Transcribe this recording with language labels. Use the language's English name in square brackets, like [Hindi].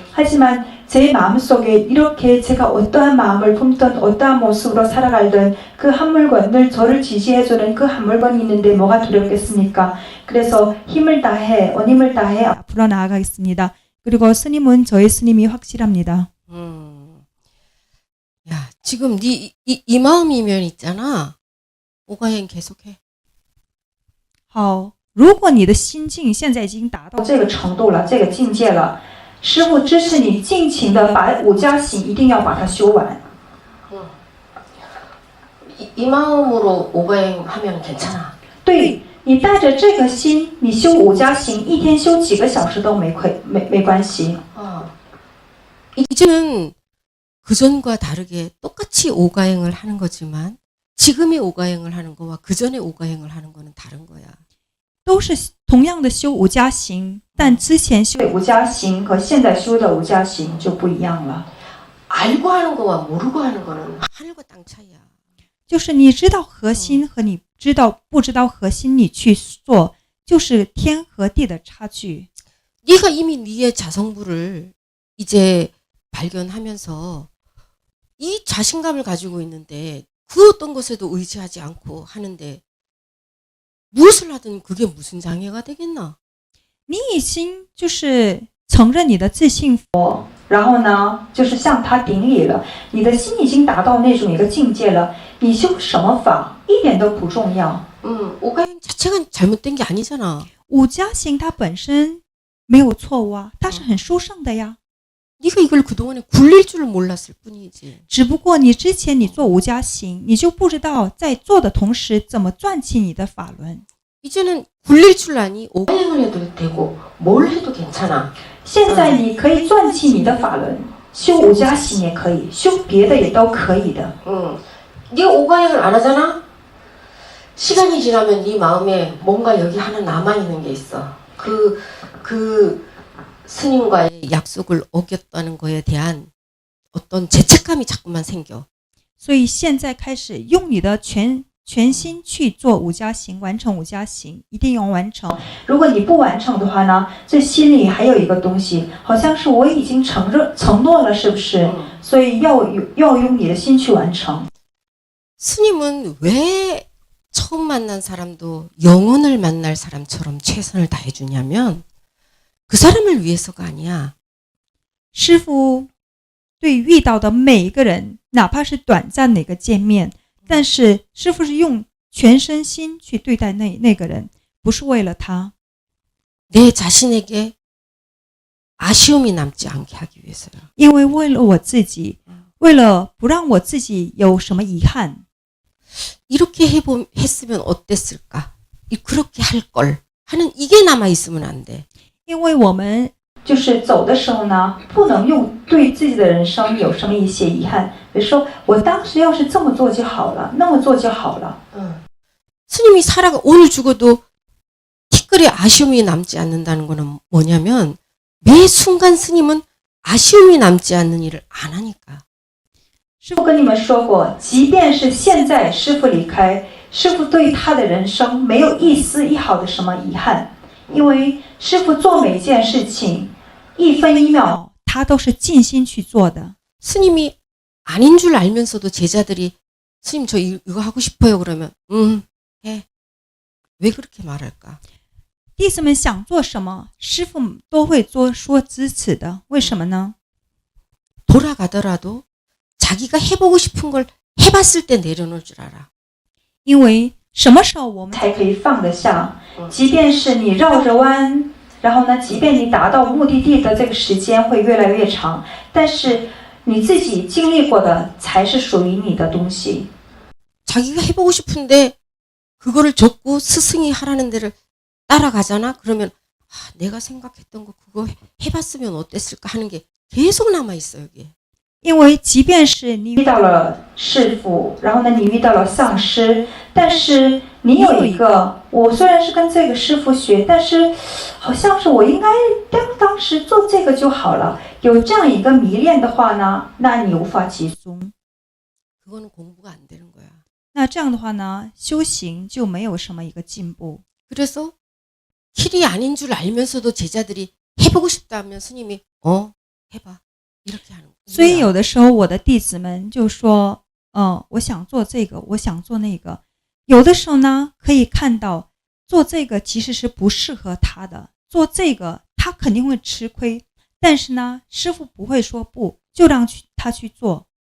[Korean] 하지만 제 마음속에 이렇게 제가 어떠한 마음을 품든 어떠한 모습으로 살아갈든 그 한 물건, 늘 저를 지지해주는 그 한 물건이 있는데 뭐가 두렵겠습니까? 그래서 힘을 다해, 언힘을 다해 앞으로 나아가겠습니다. 그리고 스님은 저의 스님이 확실합니다. 야, 지금 이 마음이면 있잖아. 오가행 계속해. [Chinese] 好，如果你的心境现在已经达到这个程度了，这个境界了，师父支持你尽情的把五加行一定要把它修完。 [Korean] 이 마음으로 오가행 하면 괜찮아. [Chinese] 对，你带着这个心，你修五加行，一天修几个小时都没关系。 [Korean] 이제는 그전과 다르게 똑같이 오가행을 하는 거지만 지금의 오가행을 하는 거와 그전의 오가행을 하는 거는 다른 거야. [Chinese] 都是同样的修五加行，但之前修五加行和现在修的五加行就不一样了。 [Korean] 알고 하는 거와 모르고 하는 거는 하늘과 땅 차이야. [Chinese] 就是你知道核心和你不知道核心，你去做就是天和地的差距。 [Korean] 네가 이미 네의 자성부를 이제 발견하면서 이 자신감을 가지고 있는데 그 어떤 것에도 의지하지 않고 하는데 무엇을 하든 그게 무슨 장애가 되겠나? [Chinese] 你已经就是承认你的自信佛，然后呢，就是向他顶礼了。你的心已经达到那种一个境界了，你修什么法一点都不重要。 [Korean] 오가행 자체가 잘못된 게 아니잖아. [Chinese] 五加行它本身没有错误啊，它是很殊胜的呀。 [Korean] 네가 이걸 그동안에 굴릴 줄 몰랐을 뿐이지. [Chinese] 只不过你之前你做五加行，你就不知道在做的同时怎么转起你的法轮。 [Korean] 이제는 굴릴 줄 아니 오행을 해도 되고 뭘 해도 괜찮아. [Chinese] 现在你可以转起你的法轮，修五加行也可以，修别的也都可以的。 [Korean] 네가 오가행을 안 하잖아? 시간이 지나면 네 마음에 뭔가 여기 하나 남아있는 게 있어. 그 스님과의 약속을 어겼다는 거에 대한 어떤 죄책감이 자꾸만 생겨. [Chinese] 所以现在开始用你的全心去做五加行，完成五加行，一定要完成。如果你不完成的话呢，这心里还有一个东西，好像是我已经承诺了，是不是？所以要用你的心去完成。 [Korean] 스님은 왜 처음 만난 사람도 영혼을 만날 사람처럼 최선을 다해주냐면 그 사람을 위해서가 아니야. [Chinese] 师父对遇到的每一个人，哪怕是短暂的一个见面，但是师父是用全身心去对待那个人，不是为了他。 [Korean] 내 자신에게 아쉬움이 남지 않게 하기 위해서요. [Chinese] 因为为了我自己，为了不让我自己有什么遗憾。 [Korean] 이렇게 했으면 어땠을까? 그렇게 할 걸 하는 이게 남아 있으면 안 돼. [Chinese] 因为我们就是走的时候呢，不能用对自己的人生有什么一些遗憾，比如说我当时要是这么做就好了，那么做就好了。 [Korean] 스님이 살아가 오늘 죽어도 티끌에 아쉬움이 남지 않는다는 거는 뭐냐면 매 순간 스님은 아쉬움이 남지 않는 일을 안 하니까. [Chinese] 师父跟你们说过，即便是现在师父离开，师父对他的人生没有一丝一毫的什么遗憾，因为师父做每件事情，一分一秒他都是尽心去做的。 [Korean] 스님이 아닌 줄 알면서도 제자들이 스님 저 이거 하고 싶어요 그러면 해. 왜 그렇게 말할까? [Chinese] 弟子们想做什么，师父都会说支持的。为什么呢？ [Korean] 돌아가더라도 자기가 해보고 싶은 걸 해봤을 때 내려놓을 줄 알아. [Chinese] 因为什么时候我们才可以放得下？即便是你绕着弯，然后呢，即便你达到目的地的这个时间会越来越长，但是你自己经历过的才是属于你的东西。 [Korean] 자기가 해보고 싶은데 그거를 적고 스승이 하라는 데를 따라가잖아. 그러면 내가 생각했던 거 그거 해봤으면 어땠을까 하는 게 계속 남아 있어 여기에. [Chinese] 因为即便是你遇到了师父，然后呢，你遇到了丧尸，但是你有一个，我虽然是跟这个师父学，但是好像是我应该当时做这个就好了。有这样一个迷恋的话呢，那你无法集中。 [Korean] 그거는 공부가 안 되는 거야. [Chinese] 那这样的话呢，修行就没有什么一个进步。 [Korean] 그래서 길이 아닌 줄 알면서도 제자들이 해보고 싶다 하면 스님이 해봐 이렇게 하는 거야. [Chinese] 所以有的时候我的弟子们就说，我想做这个，我想做那个。有的时候呢，可以看到做这个其实是不适合他的，做这个他肯定会吃亏。但是呢，师父不会说不，就让他去做。